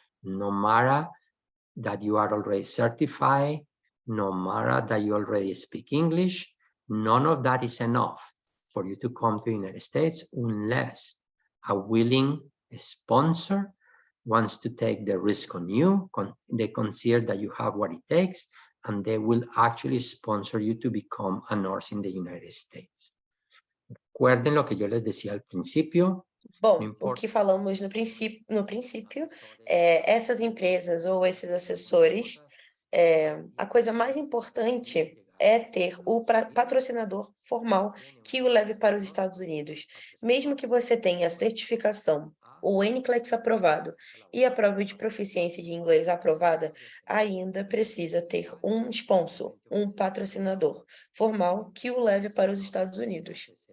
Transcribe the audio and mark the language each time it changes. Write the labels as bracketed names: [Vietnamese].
[English] No matter that you are already certified, no matter that you already speak English, none of that is enough for you to come to the United States unless a willing sponsor wants to take the risk on you. They consider that you have what it takes, and they will actually sponsor you to become a nurse in the United States. [Spanish] Recuerden lo que yo les decía al principio. [Portuguese] Bom, o que falamos no princípio, essas empresas ou esses assessores, a coisa mais importante é ter o patrocinador formal que o leve para os Estados Unidos. Mesmo que você tenha a certificação, o NCLEX aprovado e a prova de proficiência de inglês aprovada, ainda precisa ter um sponsor, um patrocinador formal que o leve para os Estados Unidos.